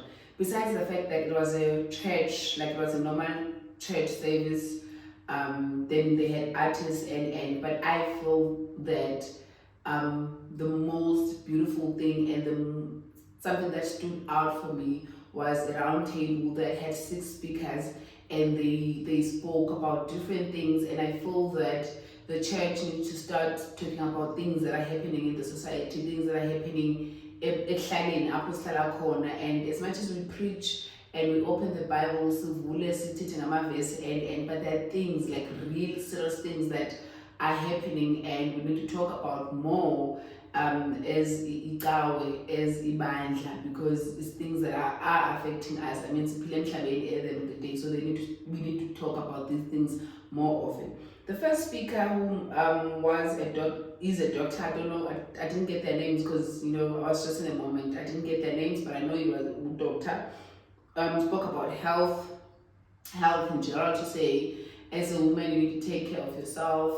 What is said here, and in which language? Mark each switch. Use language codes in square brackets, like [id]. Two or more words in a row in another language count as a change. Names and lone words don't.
[en] Besides the fact that it was a church, like it was a normal church service, then they had artists and but I feel that the most beautiful thing and something that stood out for me was a round table that had 6 speakers, and they spoke about different things, and I feel that the church needs to start talking about things that are happening in the society, things that are happening [xh] ekuhlaleni apho sihlala khona. [en] And as much as we preach and we open the Bible, [xh] sivule sithethe ngamavesi, [en] and but there are things like real serious things that are happening, and we need to talk about more as Kaale, as ibandla, because it's things that are affecting us. I mean, [xh] siphila emhlabeni [en] at the end of the day, so we need to talk about these things more often. The first speaker who is a doctor. I don't know. I didn't get their names because I was just in a moment. I didn't get their names, but I know he was a doctor. Spoke about health in general, to say as a woman you need to take care of yourself.